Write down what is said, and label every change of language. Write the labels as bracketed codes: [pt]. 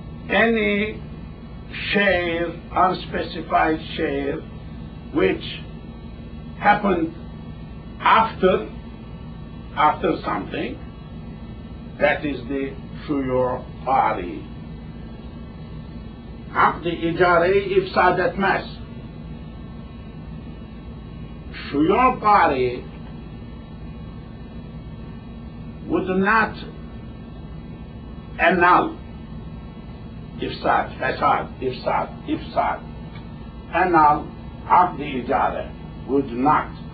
[en] Any share, unspecified share, which happened after something, that is the şuyur ari. [tr] Akd-i icare-i ifsad etmez. [en] Şuyur ari would not annul ifsad, ifsad. Annul akd-i icare would not.